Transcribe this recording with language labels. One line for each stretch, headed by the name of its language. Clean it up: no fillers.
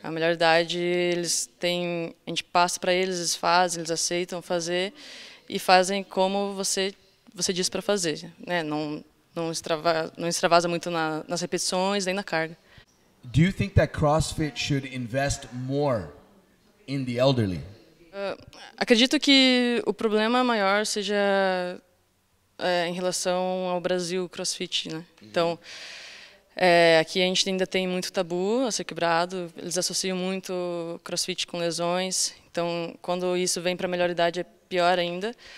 Portuguese: A melhor idade, eles têm, a gente passa para eles, eles fazem, eles aceitam fazer e fazem como você diz para fazer, né? Não extravasa muito nas repetições nem na carga.
English: Do you think that CrossFit should invest more in the elderly?
Portuguese: Acredito que o problema maior seja em relação ao Brasil CrossFit, né? Então, aqui a gente ainda tem muito tabu a ser quebrado, eles associam muito CrossFit com lesões, então quando isso vem para a melhor idade é pior ainda.